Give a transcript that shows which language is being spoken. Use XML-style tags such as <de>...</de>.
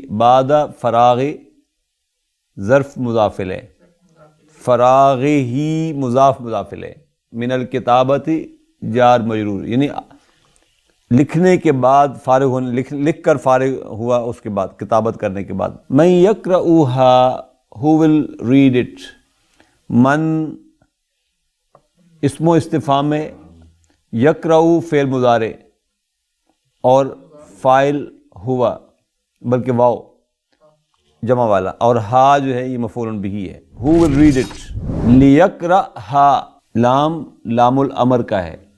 <ur>بعد فراغ ظرف مضاف الیہ، فراغ ہی مضاف الیہ،</ur> <ar>من الکتابۃ</ar> <ur>جار مجرور، یعنی لکھنے کے بعد فارغ ہونے، لکھ کر فارغ ہوا اس کے بعد، کتابت کرنے کے بعد.</ur> <ar>من یقرؤھا،</ar> <en>who will read it.</en> <ur>من اسم و استفہام ہے. یقرؤ فعل مضارع اور فاعل ہوا، بلکہ واو جمع والا، اور ہا جو ہے یہ مفعول بہ ہے.</ur> <en>who will read it.</en> <ar>لیقرأھا لام الامر</ar> <ur>کا ہے.</ur>